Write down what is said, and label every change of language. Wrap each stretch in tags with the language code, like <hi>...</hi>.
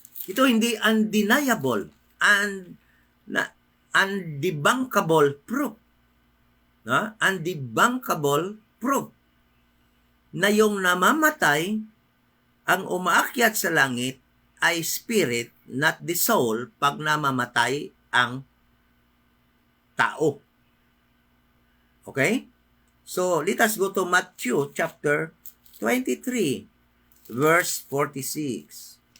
<tl>Ito hindi</tl> <en>undeniable and undebunkable proof. Undebunkable proof</en> <tl>na yung namamatay, ang umaakyat sa langit ay</tl> <en>spirit, not the soul,</en> <tl>pag namamatay ang tao.</tl> <en>Okay? So, let us go to Matthew chapter 23, verse 46.</en>